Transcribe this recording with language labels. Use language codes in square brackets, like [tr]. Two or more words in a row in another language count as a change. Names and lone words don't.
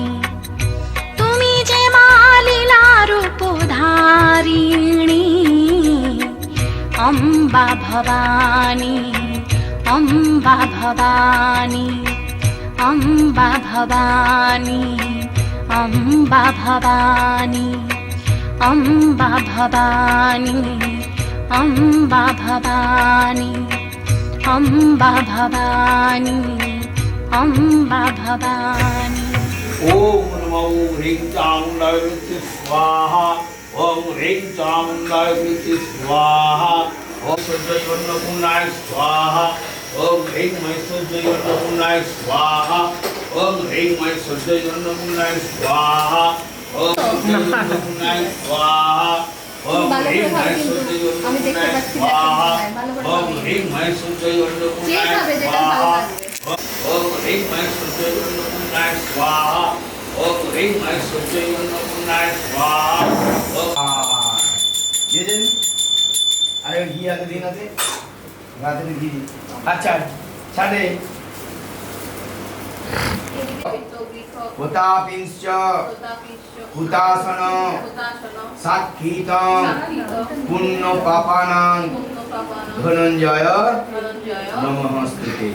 [bn] তুমি যে মা লীলা রূপধারিণী, অম্বা ভবানী, অম্বা ভবানী, অম্বা ভবানী, অম্বা ভবানী, অম্বা ভবানী, অম্বা ভবানী, অম্বা ভবানী, অম্বা ভবানী। [sa] ওম নমো হ্রিং চামুণ্ডায় বৃত্তি স্বাহা। ওম হ্রিং চামুণ্ডায় বৃত্তি স্বাহা। ওম সূর্যৈ অন্নপূর্ণায় স্বাহা। ওম হ্রিং মৈশ্বর্যৈ অন্নপূর্ণায় স্বাহা। ওম হ্রিং মৈশ্বর্যৈ অন্নপূর্ণায় স্বাহা। ওম অন্নপূর্ণায় স্বাহা। ওম হ্রিং মৈশ্বর্যৈ অন্নপূর্ণায় স্বাহা। ওম হ্রিং মৈশ্বর্যৈ অন্নপূর্ণায় স্বাহা। ওম হ্রিং মৈশ্বর্যৈ অন্নপূর্ণায় স্বাহা। ওম হ্রিং মৈশ্বর্যৈ অন্নপূর্ণায় স্বাহা। [bn] দিয়েছেন? আরে ঘি আছে, দিন আছে, রাতে ঘি দিন। আচ্ছা ছাড়ে। [sa] প্রতাপিঞ্চ হুতাসন সাক্ষিতং পুণ্য পাপানাং ধনঞ্জয় নমস্তুতে।